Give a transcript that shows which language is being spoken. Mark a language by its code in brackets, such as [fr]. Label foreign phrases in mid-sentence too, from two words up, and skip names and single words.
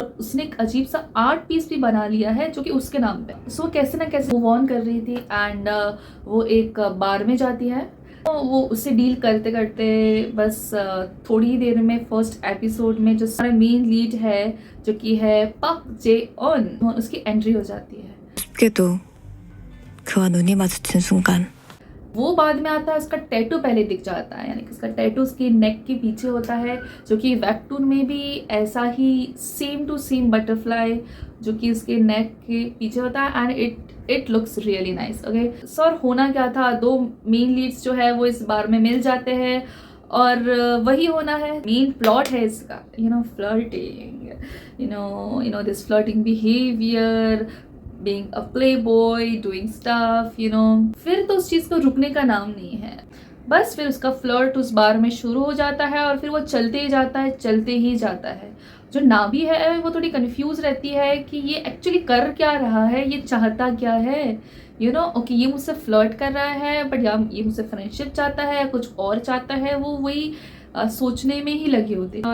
[hi] उसने एक अजीब सा आर्ट पीस भी बना लिया है जो कि उसके नाम पे। सो कैसे ना कैसे [en] move on [hi] कर रही थी एंड वो एक बार में जाती है। तो वो उससे डील करते करते बस थोड़ी ही देर में [en] first episode [hi] में जो हमारा [en] main lead [hi] है जो कि है पाक जे-ऑन, उसकी एंट्री हो जाती है। [ko] 쉽게도 그와 눈이 마주친 순간 [hi] वो बाद में आता है, उसका टैटू पहले दिख जाता है, यानी कि उसका टैटू उसकी नेक के पीछे होता है, जो कि वेबटून में भी ऐसा ही [en] same to same butterfly [hi] जो कि उसके नेक के पीछे होता है [en] and it looks really nice. [hi] ओके, सर होना क्या था, दो [en] main leads [hi] जो है वो इस बार में मिल जाते हैं और वही होना है, [en] main plot [hi] है इसका, [en] flirting, this flirting behavior, being a playboy, doing stuff, [hi] फिर तो उस चीज़ को रुकने का नाम नहीं है। बस फिर उसका फ्लर्ट उस बार में शुरू हो जाता है और फिर वो चलते ही जाता है, चलते ही जाता है। जो नाभी है वो थोड़ी कंफ्यूज रहती है कि ये एक्चुअली कर क्या रहा है, ये चाहता क्या है। ओके, ये मुझसे फ्लर्ट कर रहा है बट ये मुझसे फ्रेंडशिप चाहता है, कुछ और चाहता है, वो वही सोचने में ही लगी होती है।